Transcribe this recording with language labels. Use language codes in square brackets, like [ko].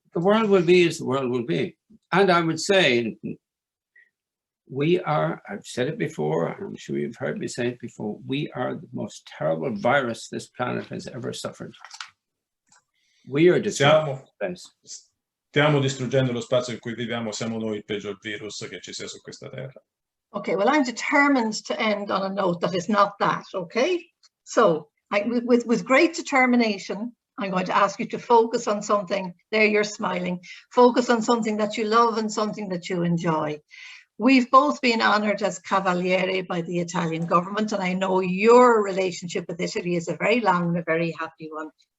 [en] The world will be as the world will be. And I would say, I've said it before, I'm sure you've heard me say it before, we are the most terrible virus this planet has ever suffered. We are destroying space. [it] Stiamo distruggendo lo spazio in cui viviamo, siamo noi il peggior virus che ci sia su questa terra. [en] Okay, well, I'm determined to end on a note that is not that, okay? So, with great determination, I'm going to ask you to focus on something. There, you're smiling. Focus on something that you love and something that you enjoy. We've both been honored as Cavaliere by the Italian government, and I know your relationship with Italy is a very long and a very happy one.